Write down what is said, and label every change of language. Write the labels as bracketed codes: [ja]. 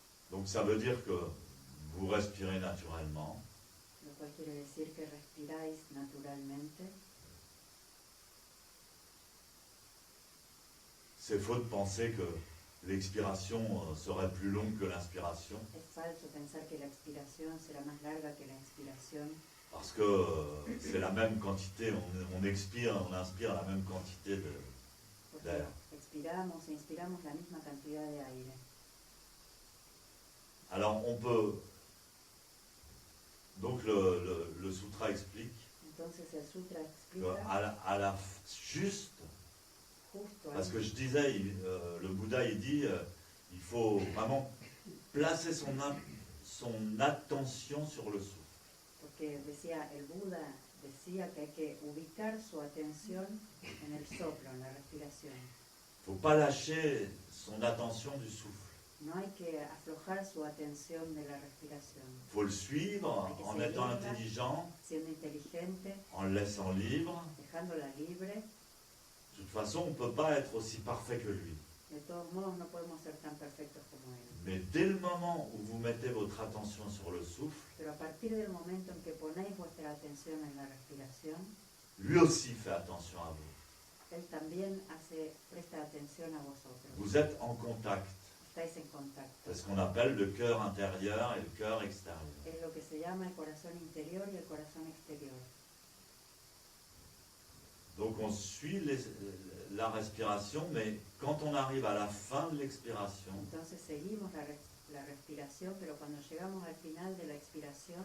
[fr] Donc ça veut dire que vous respirez naturellement, [es] Lo cual quiere decir que respiráis naturalmente. [fr] c'est faux de penser que l'expiration serait plus longue que l'inspiration, [es] Es falso pensar que la expiración será más larga que la inspiración, [fr] parce que c'est la même quantité, on expire, on inspire la même quantité [es] porque [fr] d'air. [es] expiramos e inspiramos la misma cantidad de aire. [fr] Alors on peut... Donc le sutra explique [es] Entonces el sutra [fr] que [es] explica [fr] juste, [es] justo [fr] parce [es] ahí, [fr] que je disais, le Bouddha il dit, il faut vraiment placer son attention sur le souffle. [es] porque decía, el Buda decía que hay que ubicar su atención en el soplo, en la respiración. [fr] Il ne faut pas lâcher son attention du souffle. [es] No hay que aflojar su atención de la respiración. [fr] Il faut le suivre en étant intelligent, [es] Siendo inteligente, [fr] en le laissant libre. [es] dejándola libre. [fr] De toute façon, on ne peut pas être aussi parfait que lui. [es] De todos modos, no podemos ser tan perfectos como él. [fr] Mais dès le moment où vous mettez votre attention sur le souffle, [es] Pero a partir del momento en que ponéis vuestra atención en la respiración, [fr] lui aussi fait attention à vous. [es] él también presta atención a vosotros. [fr] Vous êtes en contact. [es] Estáis en contacto. [fr] C'est ce qu'on appelle le cœur intérieur et le cœur extérieur. [es] Es lo que se llama el corazón interior y el corazón exterior. [fr] Donc on suit la respiration, mais quand on arrive à la fin de l'expiration, [es] Entonces seguimos la respiración, pero cuando llegamos al final de la expiración,